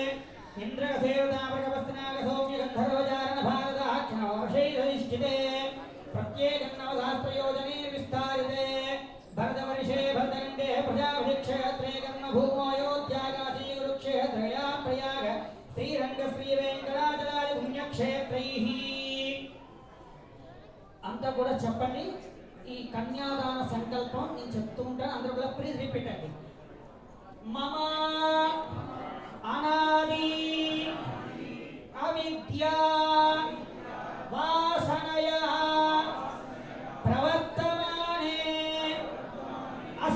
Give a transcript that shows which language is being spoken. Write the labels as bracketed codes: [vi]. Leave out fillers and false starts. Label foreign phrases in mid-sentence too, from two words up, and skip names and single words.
[sa] इन्द्रसेवताप्रकपस्नागसौम्यगन्धर्वचारणभारताक्षणवर्षैरधिष्ठिते प्रत्येकन्नवसहस्रयोजने विस्तारिते भरतवर्षे भरतगण्डे प्रजापतिक्षेत्रे कर्मभूमोऽयोध्याकाशी कुरुक्षेत्रया प्रयाग శ్రీరంగశ్రీవేంకటాచలాయ పుణ్యక్షేత్రైః [te] అంతా కూడా చెప్పండి. ఈ కన్యాదాన సంకల్పం నేను చెప్తూ ఉంటాను, అందరూ కూడా [en] please repeat [te] అండి. [sa] మమ అనాది అవిద్యా వాసనయా ప్రవర్తమానే